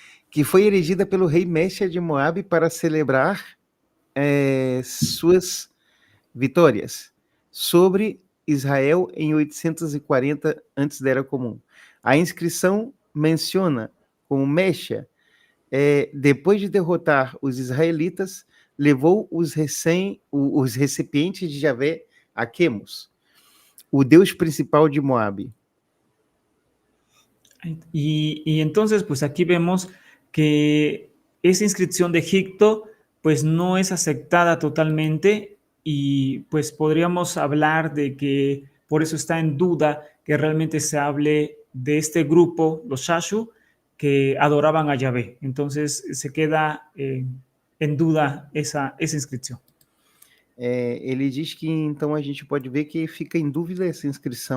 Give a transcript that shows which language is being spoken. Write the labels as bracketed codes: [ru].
[pt] Que foi erigida pelo rei Mesha de Moab para celebrar suas vitórias sobre Israel em 840 antes da Era Comum. A inscrição menciona como Mesha, depois de derrotar os israelitas, levou os recipientes de Javé a Quemos, o Deus principal de Moab. [es] Y entonces, pues aquí vemos que esa inscripción de Egipto pues no es aceptada totalmente y pues podríamos hablar de que por eso está en duda que realmente se hable de este grupo, los Shashu, que adoraban a Yahvé. Entonces se queda en duda esa inscripción. [pt] Ele diz que então a gente pode ver que fica em dúvida essa inscrição